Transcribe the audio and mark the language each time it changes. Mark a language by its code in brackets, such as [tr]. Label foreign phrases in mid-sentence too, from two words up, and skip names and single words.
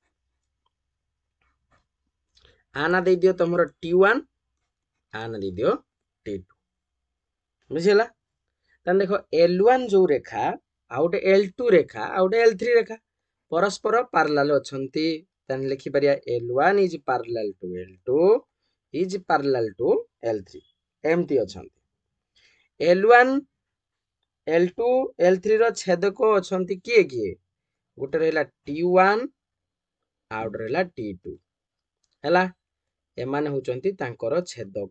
[or] ଆ ନା ଦେଇଦିଅ ତମର T1, ଆ ନା ଦେଇଦିଅ T2। ବୁଝିଲା? ତାହେଲେ ଦେଖ L1 ଯୋଉ ରେଖା, ଆଉ ଗୋଟେ L2 ରେଖା, ଆଉ ଗୋଟେ L3 ରେଖା ପରସ୍ପର ପାରାଲାଲ ଅଛନ୍ତି। ତାହେଲେ ଲେଖିପାରିବା [en] L1 is parallel to L2 is parallel to L3। [or] ଏମିତି ଅଛନ୍ତି। L1, L2, L3 ର ଛେଦକ ଅଛନ୍ତି କିଏ କିଏ? ଗୋଟେ ରହିଲା T1, ଆଉ ଗୋଟେ ରହିଲା T2। ହେଲା, ଏମାନେ ହଉଛନ୍ତି ତାଙ୍କର ଛେଦକ।